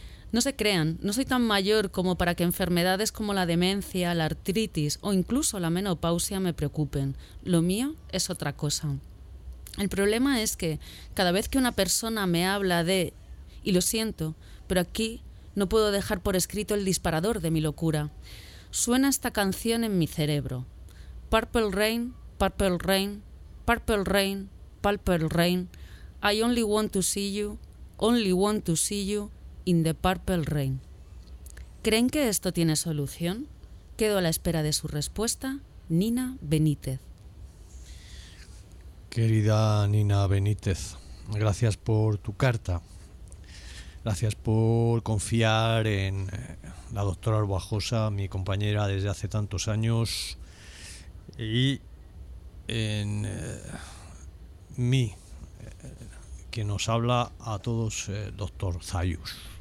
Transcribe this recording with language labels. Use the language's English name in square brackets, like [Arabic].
[Spanish] No se crean, no soy tan mayor como para que enfermedades como la demencia, la artritis o incluso la menopausia me preocupen. Lo mío es otra cosa. El problema es que cada vez que una persona me habla de, y lo siento, pero aquí no puedo dejar por escrito el disparador de mi locura, suena esta canción en mi cerebro. [English] Purple rain, purple rain, purple rain, purple rain, I only want to see you, only want to see you in the purple rain. [Spanish] ¿Creen que esto tiene solución? Quedo a la espera de su respuesta, Nina Benítez. Querida Nina Benítez, gracias por tu carta. Gracias por confiar en la doctora Arbajosa, mi compañera desde hace tantos años, y en mí, que nos habla a todos, doctor Zayus.